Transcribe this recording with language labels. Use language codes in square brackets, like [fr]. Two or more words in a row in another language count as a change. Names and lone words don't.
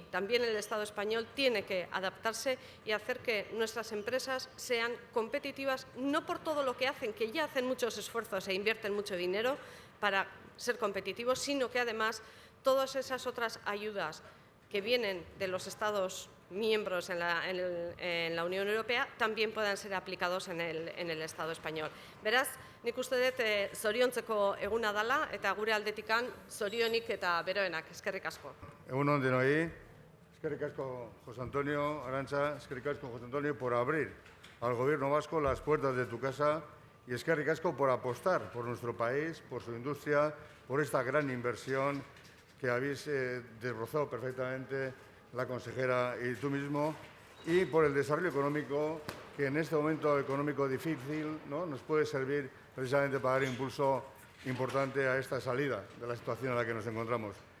[es] También el Estado español tiene que adaptarse y hacer que nuestras empresas sean competitivas, no por todo lo que hacen, que ya hacen muchos esfuerzos e invierten mucho dinero para ser competitivos, sino que además todas esas otras ayudas que vienen de los Estados miembros en la Unión Europea también puedan ser aplicados en el Estado español. [eu] Beraz, nik uste dut zoriontzeko eguna dela eta gure aldetikan zorionik eta beroenak. Eskerrik asko. Egun on denoi, eskerrik asko José Antonio, Arantxa, eskerrik asko José Antonio [es] por abrir al Gobierno vasco las puertas de tu casa y [eu] eskerrik asko [es] por apostar por nuestro país, por su industria, por esta gran inversión que habéis desbrozado perfectamente la consejera y tú mismo, y por el desarrollo económico que en este momento económico difícil, ¿no?, nos puede servir precisamente para dar impulso importante a esta salida de la situación en la que nos encontramos.